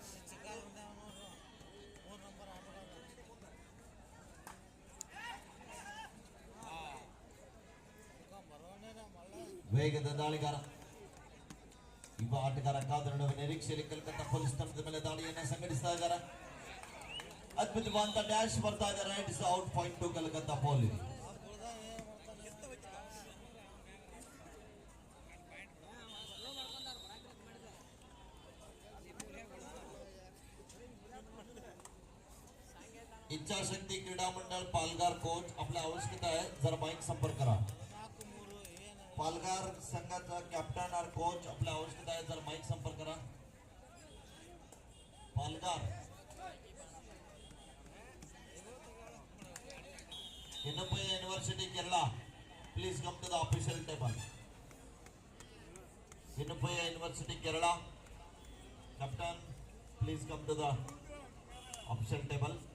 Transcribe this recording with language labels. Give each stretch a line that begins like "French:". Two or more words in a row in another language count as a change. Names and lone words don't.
Kannada: ವೇಗದ ದಾಳಿಗಾರ ಯುವ ಆಟಗಾರ ಕಾದ ನಡುವೆ ನಿರೀಕ್ಷೆಯಲ್ಲಿ ಕಲ್ಕತ್ತಾ ಪೊಲೀಸ್ ತಂಡದ ಮೇಲೆ ದಾಳಿಯನ್ನ ಸಂಘಟಿಸ್ತಾ ಇದ್ದಾರೆ. ಅದ್ಭುತವಾದ ಡ್ಯಾಶ್ ಬರ್ತಾ ಇದ್ದಾರೆ.
English: It's out point to Calcutta Police.
Marathi: इच्छाशक्ती क्रीडा मंडळ पालघर कोच आपल्या आवश्यकता आहे जरा माईक संपर्क करा. पालघर संघाचा कॅप्टन और कोच आपल्या आवश्यकता आहे जरा माईक संपर्क करा.
English: पालघर Innupaya University Kerala, please come to the official table. Innupaya University Kerala, captain, please come to the official table.